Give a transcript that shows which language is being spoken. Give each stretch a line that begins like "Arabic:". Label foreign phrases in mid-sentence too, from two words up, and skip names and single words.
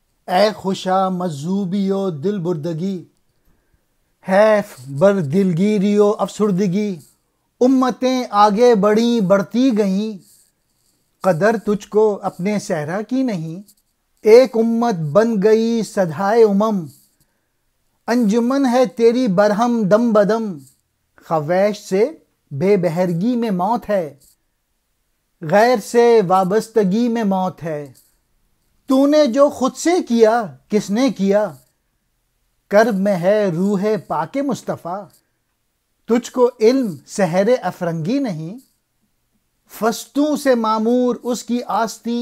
Persian: اے خوشا مذہوبی و دل بردگی، حیف بر دلگیری و افسردگی،
Urdu: امتیں آگے بڑھیں بڑھتی گئیں، قدر تجھ کو اپنے صحرا کی نہیں۔ ایک امت بن گئی صدائے امم، انجمن ہے تیری برہم دم بدم، خویش سے بے بہرگی میں موت ہے، غیر سے وابستگی میں موت ہے۔ تو نے جو خود سے کیا کس نے کیا، کرب میں ہے روح پاک مصطفیٰ، تجھ کو علم سحر افرنگی نہیں، فستوں سے معمور اس کی آستیں۔